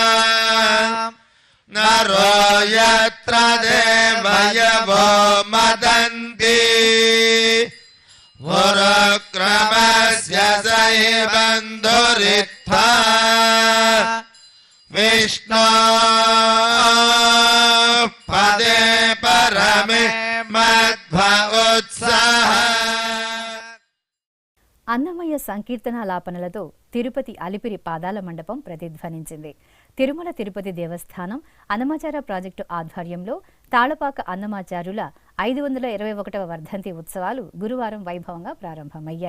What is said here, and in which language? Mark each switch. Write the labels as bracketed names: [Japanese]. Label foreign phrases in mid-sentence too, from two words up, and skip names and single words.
[Sanskrit] नरो यत्र देवयवो मदन्ति वरक्रमस्य स हि बन्धुरित्था विष्णो पदे परमे मध्व उत्साह. [Telugu] అన్నమయ్య సంకీర్తనాలాపనలతో తిరుపతి అలిపిరి పాదాల మండపం ప్రతిధ్వనించింది. తిరుమల తిరుపతి దేవస్థానం అన్నమాచార ప్రాజెక్టు ఆధ్వర్యంలో తాళపాక అన్నమాచార్యుల 521వ వర్ధంతి ఉత్సవాలు గురువారం వైభవంగా ప్రారంభమయ్యాయి.